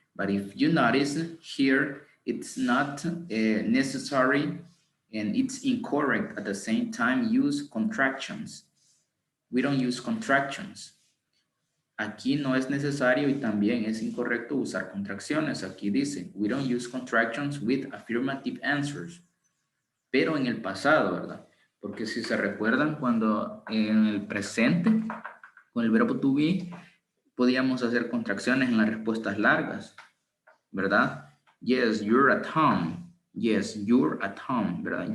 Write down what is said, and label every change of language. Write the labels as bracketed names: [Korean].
[English] But if you notice here, it's not necessary and it's incorrect at the same time use contractions. We don't use contractions. [Spanish] Aquí no es necesario y también es incorrecto usar contracciones. Aquí dice, [English] we don't use contractions with affirmative answers. [Spanish] Pero en el pasado, ¿verdad? Porque si se recuerdan, cuando en el presente, con el verbo to be, podíamos hacer contracciones en las respuestas largas, ¿verdad? [English] Yes, you're at home. Yes, you're at home, [Spanish] ¿verdad?